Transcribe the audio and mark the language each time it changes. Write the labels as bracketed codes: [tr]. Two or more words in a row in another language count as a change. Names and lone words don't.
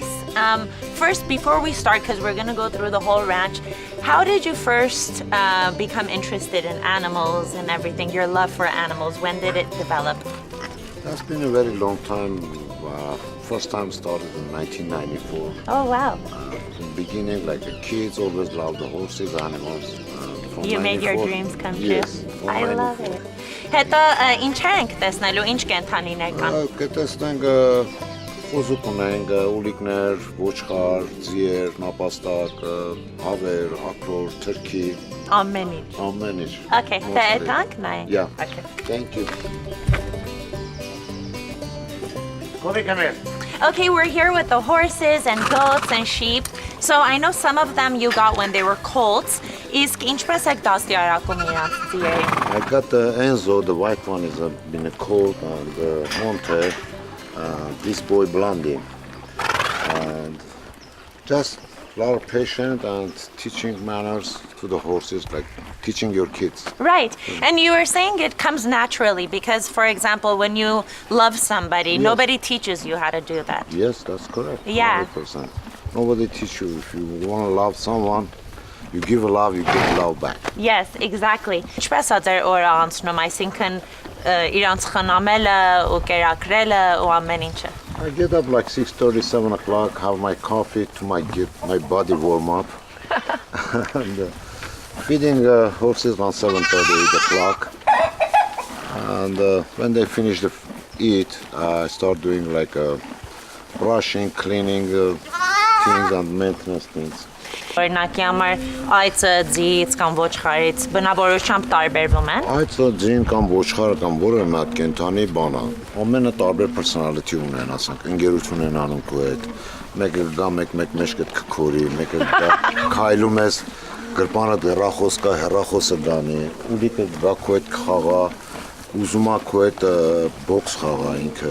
[en] First, before we start, because we're going to go through the whole ranch, how did you first become interested in animals and everything, your love for animals? When did it develop? That's been a very long time. First time started in 1994. Oh, wow. From the beginning, like the kids always loved the horses, animals. You made your dreams come true. Yes. I love it. [hy] Հետո ինչ ենք տեսնելու, ինչ կենթանիներ կան։ Կտեսնենք խոզուկ ունենք, ուլիկներ, ոչխար, ձիեր, նապաստակ, հավեր, ակրոր, թրքի, Ամեն ինչ։ ամեն ինչ։ Okay, դե եկանք նայենք։ [en] Yeah. Okay. Thank you. Come here. Okay, we're here with the horses and goats and sheep. So I know some of them you got when they were colts. [hy] Իսկ ինչպես եք դաստիարակում իրանց ձիերին։ [en] I got the Enzo, the white one is been a colt, and Monte, this boy Blondie. And just a lot of patience and teaching manners to the horses, like teaching your kids. Right. And you were saying it comes naturally because, for example, when you love somebody, Yes. nobody teaches you how to do that. Yes, that's correct. Yeah. 100%. Nobody teach you. If you want to love someone, you give a love, you get love back. Yes, exactly. [hy] Ինչպես է ձեր օրը անցնում, այսինքն իրանց խնամելը ու կերակրելը ու ամեն ինչը։ [en] I get up like 6:30, 7 o'clock, have my coffee to get my body warm up. And feeding horses on 7:30, 8 o'clock. And when they finish the eat, I start doing like brushing, cleaning things and maintenance things. [hy] Օրինակի համար այծը ձիից կամ ոչխարից բնավորությամբ տարբերվում են։ Այդ ձին կամ ոչխարը կամ որը մի հատ կենթանի բան է։ Ամենը տարբեր personality ունեն, ասենք, ընկերություն են անում քո հետ։ Մեկը գա մեկ մեջ կքորի, մեկը գա քայլում ես, գրպանը հեռախոս կա, հեռախոսը դանի, ուրիկը գա քո հետ խաղա, ուզում է քո հետ բոքս խաղա ինքը։